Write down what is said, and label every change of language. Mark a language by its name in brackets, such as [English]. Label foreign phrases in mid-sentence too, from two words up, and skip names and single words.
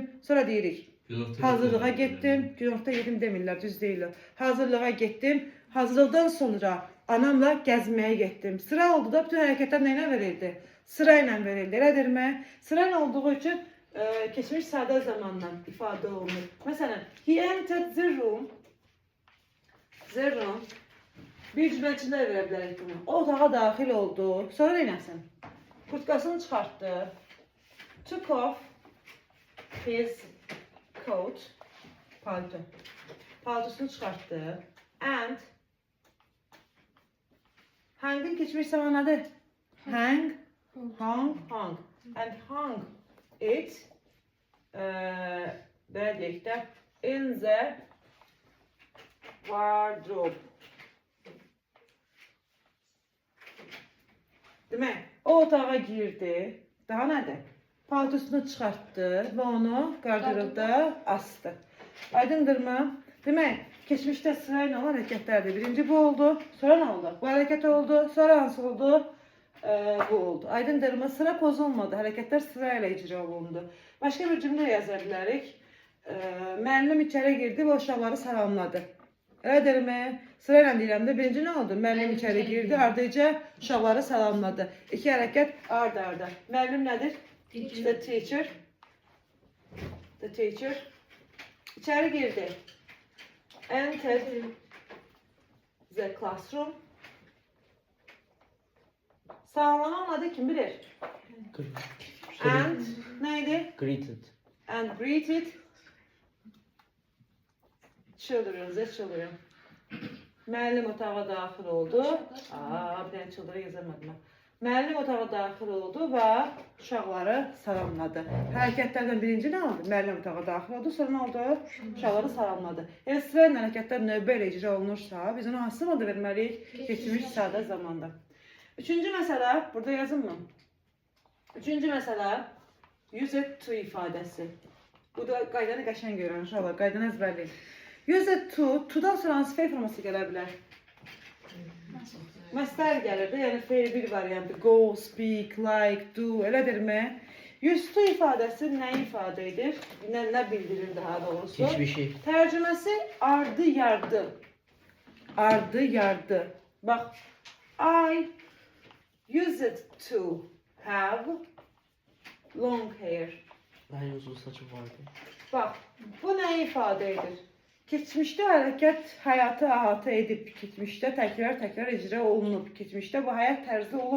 [Azerbaijani] Sonra deyirik. Hazırlığa getdim. Günorta yedim demirlər, düz deyil. Hazırlığa getdim. Hazırlıqdan sonra anamla gəzməyə getdim. Sıra oldu da bütün hərəkətlər nə ilə verildi? Sıra ilə verildi. Elədirmi? Sıra ilə olduğu üçün keçmiş sadə zamandan ifadə olunur. Məsələn, [English] he entered the room. The room. [Azerbaijani] Bir cümlə içində verə bilərik bunu. O otağa daxil oldu. Sonra neynəsin? Kurtkasını çıxartdı. [English] Took off his coat. [Azerbaijani] Palto. Paltosunu çıxartdı. [English] And hang'ın [Azerbaijani] keçmiş zaman adı? [English] Hang. Hung. And hung it [Azerbaijani] belə deyək də [English] in the wardrobe. [Azerbaijani] Demək, o otağa girdi. Daha nədir? Paltosunu çıxartdı və onu qardırobda asdı. Aydındırmı? Demək, keçmişdə sırayla olan hərəkətlərdir. Birinci bu oldu, sonra nə oldu? Bu hərəkət oldu, sonra hansı oldu? Bu oldu. Aydındırmı? Sıra pozulmadı. Hərəkətlər sırayla icra olundu. Başqa bir cümlə yaza bilərik. Müəllim içəri girdi və uşaqları salamladı. Elədirmi? Sırayla deyirəm də birinci nə oldu? Müəllim içəri girdi, ardıca uşaqları salamladı. İki hərəkət arda-arda. Müəllim nədir? [English] The teacher. The teacher. [Azerbaijani] İçəri girdi. [English] Entered the classroom. [Azerbaijani] Sağlanan adı kim bilir? And neydi? [English] Greeted. And greeted children, the children. [Azerbaijani] Müəllim otağa daxil oldu. Bir dənə children yazamadım. Müəllim otağa daxil oldu və uşaqları salamladı. Hərəkətlərdən birinci nə oldu? Müəllim otağa daxil oldu, sonra nə oldu? Uşaqları salamladı. Yəni sırayla hərəkətlər növbə ilə icra olunursa, biz ona hansı adı verməliyik? Keçmiş sadə zamanda. Üçüncü məsələ, burada yazın mı? Üçüncü məsələ, [English] use it to ifadəsi. [Azerbaijani] Bu da qaydanı qəşəng görən uşaqlar, qaydanı əzbərləyin. [English] Use it to-dan [Azerbaijani] sonra hansı fe'l forması gələ bilər? Məstər gəlir də, yəni fe'l bir variantı. [English] Go, speak, like, do, elədirmi? Use to [Azerbaijani] ifadəsi nə ifadə edir? Nə bildirir daha doğrusu? Keçmişi. Tərcüməsi ardı yardı. Ardı yardı. Bax, [English] I use it to have long hair. [Azerbaijani] Mənim uzun saçım vardı. Bax, bu nə ifadə edir? Keçmişdə hərəkət həyatı əhatə edib, keçmişdə təkrar icra olunub, keçmişdə bu həyat tərzi olub.